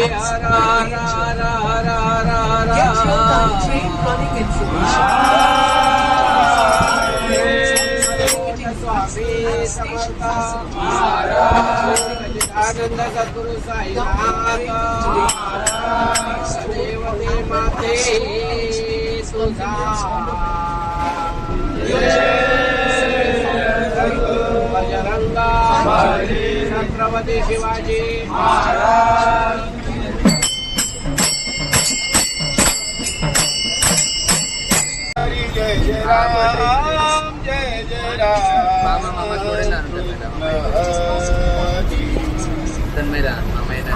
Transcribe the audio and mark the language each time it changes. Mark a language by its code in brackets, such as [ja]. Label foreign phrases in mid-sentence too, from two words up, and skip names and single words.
[en] Get real-time train running information. [mr] आनंद सद्गुरु साईनाथ देवते माते तुझा बजरंगा छत्रपती शिवाजी महाराज जय जय राम जय जय राम मामा थोडे ना तन्मयला मामा येणार